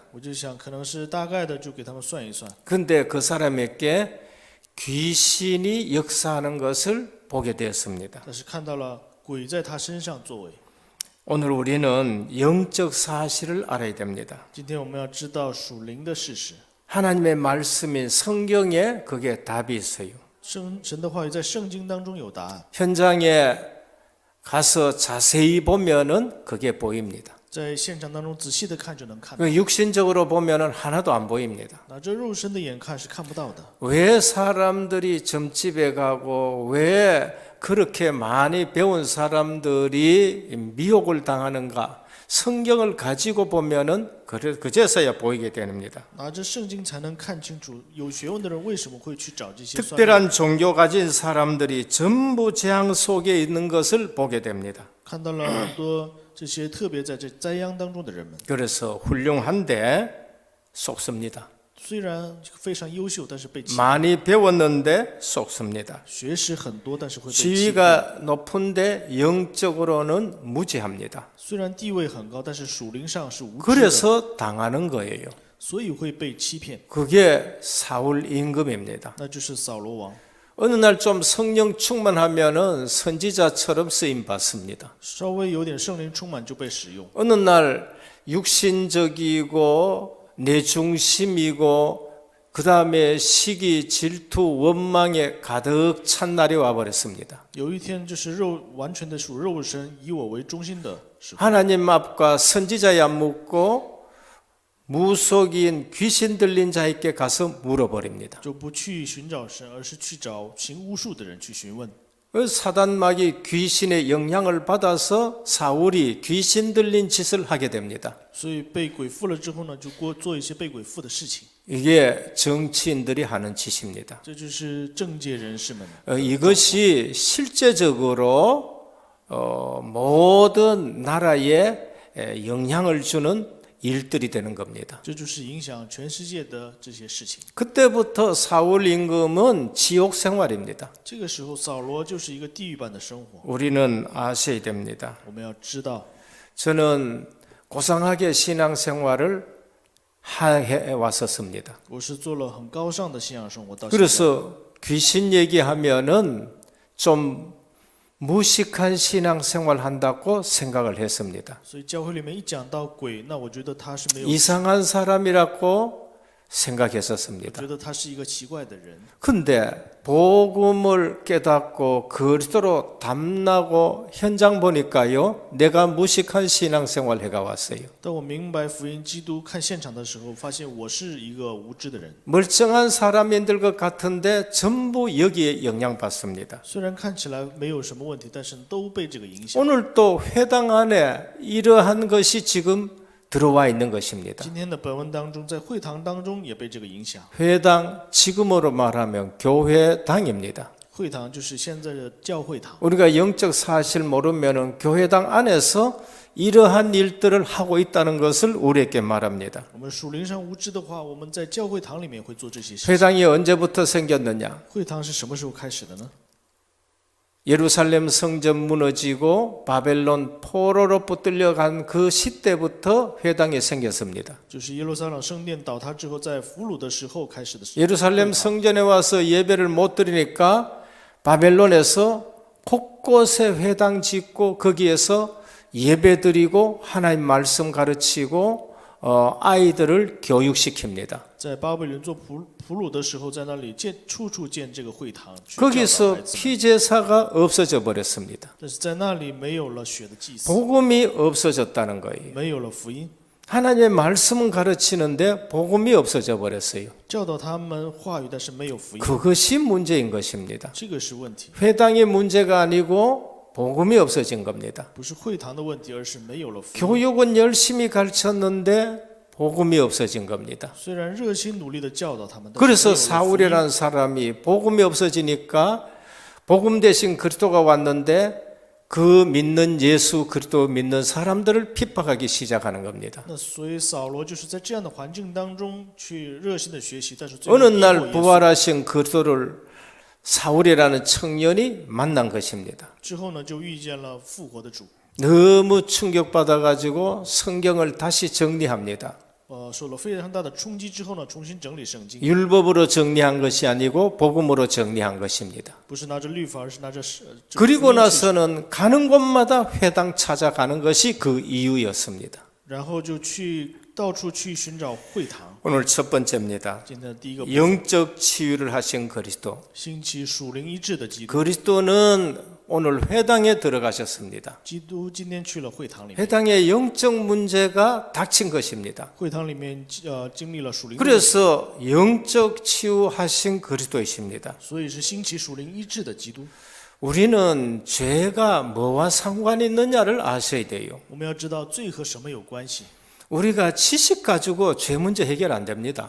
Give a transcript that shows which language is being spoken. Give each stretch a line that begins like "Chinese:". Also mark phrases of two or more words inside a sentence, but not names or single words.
Chinese: 我就想可能是大概的就给他们算一算。
Korean: 근데 그 사람에게 귀신이 역사하는 것을 보게 되었습니다.
Chinese: 但是看到了鬼在他身上作为。
Korean: 오늘 우리는 영적 사실을 알아야 됩니다.
Chinese: 今天我们要知道属灵的事实，
Korean: 하나님의 말씀인 성경에 그게 답이 있어요.
Chinese: 神的话语在圣经当中有答案，
Korean: 현장에 가서 자세히 보면은 그게 보입니다.
Chinese: 在现场当中仔细的看就能看到。
Korean: 육신적으로 보면은 하나도 안 보입니다.
Chinese: 拿着肉身的眼看是看不到的。
Korean: 왜 사람들이 점집에 가고 왜 그렇게 많이 배운 사람들이 미혹을 당하는가? 성경을 가지고 보면은 그제서야 보이게 됩니다.
Chinese: 拿着圣经才能看清楚，有学问的人为什么会去找这些算命？
Korean: 특별한 종교 가진 사람들이 전부 재앙 속에 있는 것을 보게 됩니다.
Chinese: 看到了很多这些特别在这灾殃当中的人们，
Korean: 그래서 훌륭한데 속습니다.
Chinese: 虽然非常优秀，但是被欺骗；
Korean: 많이 배웠는데 속습니다.
Chinese: 学识很多，但是会被欺骗。
Korean: 지위가 높은데 영적으로는 무지합니다.
Chinese: 虽然地位很高，但是属灵上是无知的，
Korean: 그래서 당하는 거예요.
Chinese: 所以会被欺骗。
Korean: 그게 사울 임금입니다.
Chinese: 那就是扫罗王。
Korean: 어느 날 좀 성령 충만하면은 선지자처럼 쓰임 받습니다.
Chinese: 稍微有点圣灵充满就被使用。
Korean: 어느 날 육신적이고 내 중심이고 그 다음에 시기, 질투, 원망에 가득 찬 날이 와버렸습니다.
Chinese: 有一天就是完全的属肉身，以我为中心的时候，
Korean: 하나님 앞과 선지자에 안 묻고 무속인 귀신 들린 자에게 가서 물어버립니다.
Chinese: 就不去寻找神，而是去找行巫术的人去询问。
Korean: 사단막이 귀신의 영향을 받아서 사울이 귀신 들린 짓을 하게 됩니다.
Chinese: 所以被鬼附了之后呢，就做一些被鬼附的事情。
Korean: 이게 정치인들이 하는 짓입니다.
Chinese: 这就是政界人士们。
Korean: 이것이 실제적으로 모든 나라에 영향을 주는 일들이 되는 겁니다.
Chinese: 这就是影响全世界的这些事情。
Korean: 그때부터 사울 임금은 지옥 생활입니다.
Chinese: 这个时候，扫罗就是一个地狱般的生活。
Korean: 우리는 아셔야 됩니다.
Chinese: 我们要知道，
Korean: 저는 고상하게 신앙생활을 해 왔었습니다.
Chinese: 我是做了很高尚的信仰生活到现在。
Korean: 그래서 귀신 얘기하면은 좀 무식한 신앙생활 한다고 생각을 했습니다.
Chinese: 所以教会里面一讲到鬼，那我觉得他是没有
Korean: 이상한 사람이라고 생각했었습니다.
Chinese: 觉得他是一个奇怪的人。
Korean: 근데 복음을 깨닫고 그리스도로 담나고 현장 보니까요, 내가 무식한 신앙생활 해가 왔어요.
Chinese: 当我明白福音基督看现场的时候，发现我是一个无知的人。
Korean: 멀쩡한 사람인들 것 같은데 전부 여기에 영향받습니다.
Chinese: 虽然看起来没有什么问题，但是都被这个影响。
Korean: 오늘 또 회당 안에 이러한 것이 지금 들어와 있는 것입니다.
Chinese: 今天的本文当中，在会堂当中也被这个影响。
Korean: 회당, 지금으로 말하면 교회당입니다.
Chinese: 会堂就是现在的教会堂。
Korean: 우리가 영적 사실 모르면은 교회당 안에서 이러한 일들을 하고 있다는 것을 우리에게 말합니다.
Chinese: 我们属灵上无知的话，我们在教会堂里面会做这些事情。
Korean: 회당이 언제부터 생겼느냐?
Chinese: 会堂是什么时候开始的呢？
Korean: 예루살렘 성전 무너지고 바벨론 포로로 붙들려간 그 시대부터 회당이 생겼습니다.
Chinese: 就是耶路撒冷圣殿倒塌之后，在俘虏的时候开始的。
Korean: 예루살렘 성전에 와서 예배를 못 드리니까 바벨론에서 곳곳에 회당 짓고 거기에서 예배 드리고 하나님 말씀 가르치고 아이들을 교육시킵니다.
Chinese: 在巴比伦做俘虏的时候，在那里处处建这个会堂，去教导
Korean: 거기서
Chinese: 孩子们。
Korean: 피제사가 없어져 버렸습니다.
Chinese: 但是在那里没有了血的祭司，
Korean: 복음이 없어졌다는 거예요.
Chinese: 没有了福音，
Korean: 하나님의 말씀은 가르치는데 복음이 없어져 버렸어요.
Chinese: 教导他们话语，但是没有福音，
Korean: 그것이 문제인 것입니다.
Chinese: 这个是问题，
Korean: 회당의 문제가 아니고 복음이 없어진 겁니다.
Chinese: 不是会堂的问题，而是没有了福音。
Korean: 교육은 열심히 가르쳤는데 복음이 없어진 겁니다.
Chinese: 虽然热心努力的教导他们，但是
Korean: 그래서
Chinese: 没有了福音。
Korean: 사울이라는 사람이 복음이 없어지니까 복음 대신 그리스도가 왔는데 그 믿는 예수 그리스도 믿는 사람들을 핍박하기 시작하는 겁니다.
Chinese: 那所以扫罗就是在这样的环境当中去热心的学习，但是最后
Korean: 어느
Chinese: 逼迫
Korean: 날
Chinese: 耶稣
Korean: 부활하신 그리스도를 사울이라는 청년이 만난 것입니다.
Chinese: 之后呢，就遇见了复活的主，
Korean: 너무 충격받아 가지고 성경을 다시 정리합니다.
Chinese: 受了非常大的冲击之后呢，重新整理圣经，
Korean: 율법으로 정리한 것이 아니고 복음으로 정리한 것입니다.
Chinese: 不是拿着律法，而是拿着这个
Korean: 그리고
Chinese: 福音事实
Korean: 나서는 가는 곳마다 회당 찾아가는 것이 그 이유였습니다.
Chinese: 然后就去到处去寻找会堂。
Korean: 오늘 첫 번째입니다.
Chinese: 今天的第一个部分，
Korean: 영적 치유를 하신 그리스도.
Chinese: 兴起属灵医治的基督。
Korean: 그리스도는 오늘 회당에 들어가셨습니다.
Chinese: 基督今天去了会堂里面，
Korean: 회당에 영적 문제가 닥친 것입니다.
Chinese: 会堂里面经历了属灵的，
Korean: 그래서 영적 치유하신 그리스도이십니다.
Chinese: 所以是兴起属灵医治的基督。
Korean: 우리는 죄가 뭐와 상관이 있느냐를 아셔야 돼요.
Chinese: 我们要知道罪和什么有关系。
Korean: 우리가 지식 가지고 죄 문제 해결 안 됩니다.